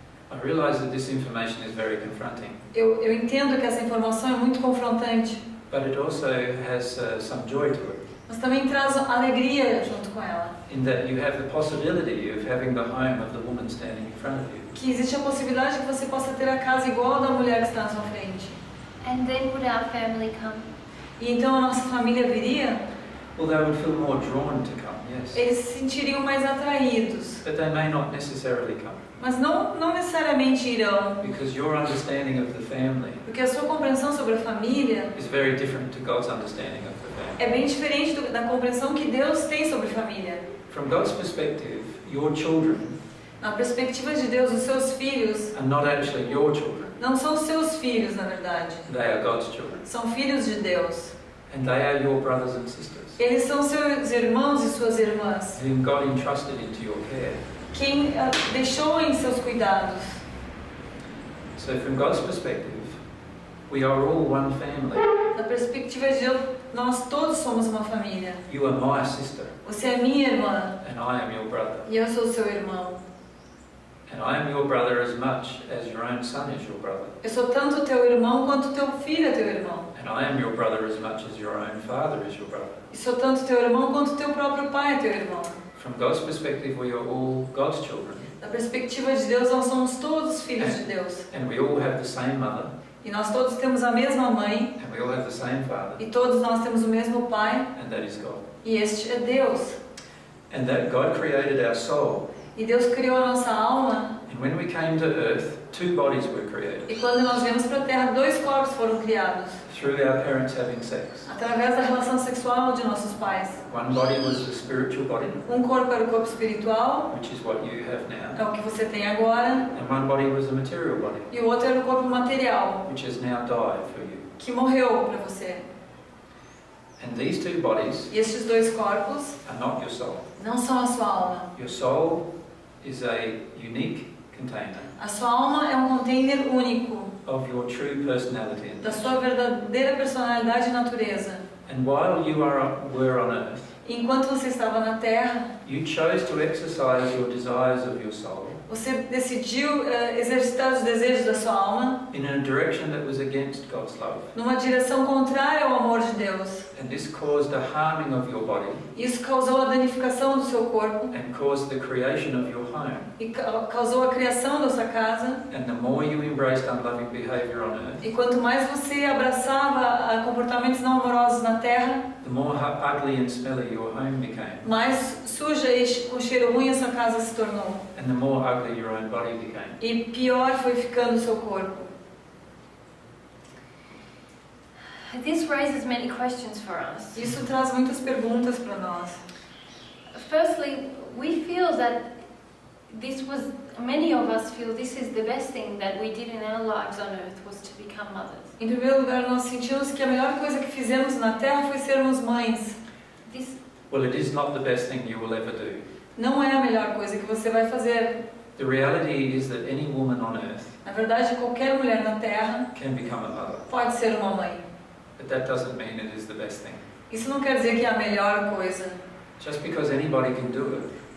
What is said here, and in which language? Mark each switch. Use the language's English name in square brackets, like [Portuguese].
[English] I realize that this information is very confronting, [Portuguese] Eu entendo que essa informação é muito confrontante, [English] but it also has some joy to it. [Portuguese] mas também traz alegria junto com ela. [English] in that you have the possibility of having the home of the woman standing in front of you. [Portuguese] Que existe a possibilidade que você possa ter a casa igual a da mulher que está na sua frente. [English] And then would our family come? [Portuguese] E então a nossa família viria, [English] Well, they would feel more drawn to come, yes. [Portuguese] eles se sentiriam mais atraídos. [English] But they may not necessarily come, [Portuguese] Mas não necessariamente irão, [English] because your understanding of the family [Portuguese] porque a sua compreensão sobre a família [English] is very different to God's understanding of the family. [Portuguese] é bem diferente da compreensão que Deus tem sobre família. [English] From God's perspective, your children [Portuguese] Na perspectiva de Deus, os seus filhos [English] are not actually your children. [Portuguese] não são os seus filhos, na verdade. [English] They are God's children. [Portuguese] São filhos de Deus. [English] And they are your brothers and sisters, [Portuguese] Eles são seus irmãos e suas irmãs, [English] whom God entrusted into your care. [Portuguese] quem deixou em seus cuidados. [English] So from God's perspective, we are all one family. [Portuguese] Na perspectiva de Deus, nós todos somos uma família. [English] You are my sister, [Portuguese] Você é minha irmã [English] and I am your brother. [Portuguese] e eu sou seu irmão. [English] And I am your brother as much as your own son is your brother. [Portuguese] Eu sou tanto teu irmão quanto teu filho é teu irmão. [English] And I am your brother as much as your own father is your brother. [Portuguese] E sou tanto teu irmão quanto teu próprio pai é teu irmão. [English] From God's perspective, we are all God's children. [Portuguese] Da perspectiva de Deus, nós somos todos filhos de Deus. [English] And we all have the same mother, [Portuguese] E nós todos temos a mesma mãe, [English] and we all have the same father, [Portuguese] e todos nós temos o mesmo pai, [English] and that is God. [Portuguese] e este é Deus. [English] And that God created our soul. [Portuguese] E Deus criou a nossa alma, [English] And when we came to earth, two bodies were created [Portuguese] e quando nós viemos para a Terra, dois corpos foram criados, [English] through our parents having sex. [Portuguese] através da relação sexual de nossos pais. [English] One body was the spiritual body, [Portuguese] Um corpo era o corpo espiritual, [English] which is what you have now, [Portuguese] é o que você tem agora, [English] and one body was the material body, [Portuguese] e o outro era o corpo material, [English] which has now died for you. [Portuguese] que morreu para você. [English] And these two bodies [Portuguese] E estes dois corpos [English] are not your soul. [Portuguese] não são a sua alma. [English] Your soul is a unique container [Portuguese] A sua alma é um container único [English] of your true personality. [Portuguese] da sua verdadeira personalidade e natureza. [English] And while you were on earth, [Portuguese] Enquanto você estava na Terra, [English] you chose to exercise your desires of your soul [Portuguese] você decidiu exercitar os desejos da sua alma [English] in a direction that was against God's love. [Portuguese] numa direção contrária ao amor de Deus. [English] And this caused the harming of your body [Portuguese] Isso causou a danificação do seu corpo [English] and caused the creation of your home. [Portuguese] e causou a criação da sua casa. [English] And the more you embraced unloving behavior on earth, [Portuguese] E quanto mais você abraçava comportamentos não amorosos na Terra, [English] the more ugly and smelly your home became. [Portuguese] mais suja e com cheiro ruim a sua casa se tornou. [English] And the more ugly your own body became. [Portuguese] E pior foi ficando o seu corpo. [English] This raises many questions for us. [Portuguese] Isso traz muitas perguntas para nós. [English] Firstly, we feel that many of us feel this is the best thing that we did in our lives on earth was to become mothers. [Portuguese] Em primeiro lugar, nós sentimos que a melhor coisa que fizemos na Terra foi sermos mães. [English] This, Well, it is not the best thing you will ever do. [Portuguese] Não é a melhor coisa que você vai fazer. [English] The reality is that any woman on earth [Portuguese] Na verdade, qualquer mulher na Terra [English] can become a mother. [Portuguese] pode ser uma mãe. [English] But that doesn't mean it is the best thing. [Portuguese] Isso não quer dizer que é a melhor coisa. [English] Just because anybody can do it,